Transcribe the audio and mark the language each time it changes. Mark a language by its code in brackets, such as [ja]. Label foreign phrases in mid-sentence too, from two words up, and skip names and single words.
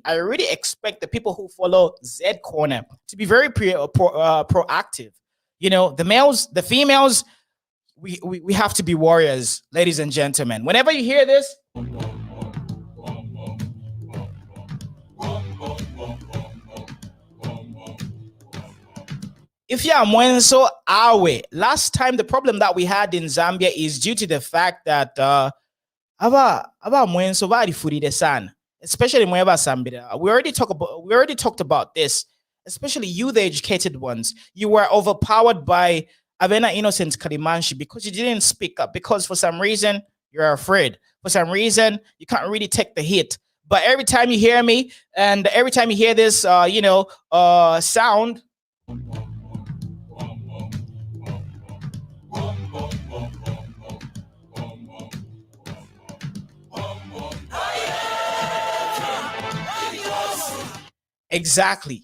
[en] I really expect the people who follow ZED Corner to be very proactive. The males, the females, we have to be warriors, ladies and gentlemen. Whenever you hear this, if you are [bem] mwenso awe, [en] last time the problem that we had in Zambia is due to the fact that [bem] aba mwenso bari furide sana, [en] especially [bem] mweba Zambia. [en] We already talked about this, especially you, the educated ones. You were overpowered by Avena Innocent Kalimanshi because you didn't speak up, because for some reason you're afraid. For some reason you can't really take the hit. But every time you hear me and every time you hear this sound, exactly.